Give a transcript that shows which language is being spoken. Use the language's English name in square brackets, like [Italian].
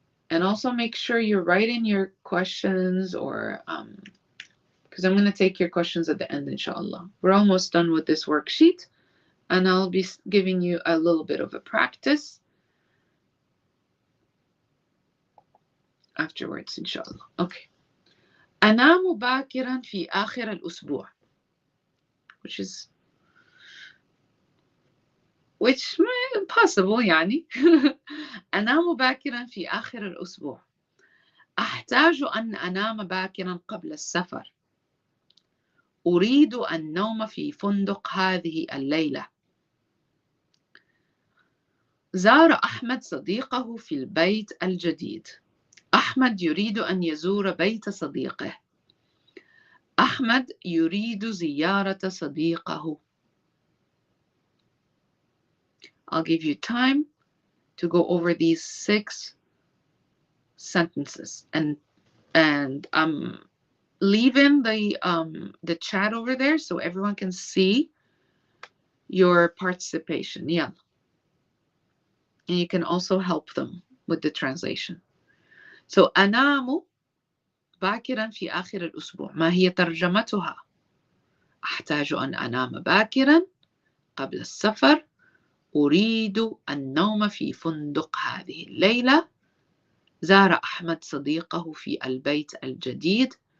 [English] And also make sure you're writing your questions or because I'm going to take your questions at the end, inshallah. We're almost done with this worksheet. and I'll be giving you a little bit of a practice afterwards, inshallah. Okay. [Arabic] أنام باكرا في آخر الأسبوع, [English] which possible [Arabic] يعني. أنام باكرا في آخر الأسبوع. أحتاج أن أنام باكرا قبل السفر. أريد النوم في فندق هذه الليلة. زار أحمد صديقه في البيت الجديد. أحمد يريد أن يزور بيت صديقه. أحمد يريد زيارة صديقه. [English] I'll give you time to go over these 6 sentences, and I'm leaving the chat over there so everyone can see your participation. Yeah. And you can also help them with the translation. [Arabic] So أنام باكرا في آخر الأسبوع. ما هي ترجمتها؟ أحتاج أن أنام باكرا قبل السفر. أريد النوم في فندق هذه الليلة. زار أحمد صديقه في البيت الجديد.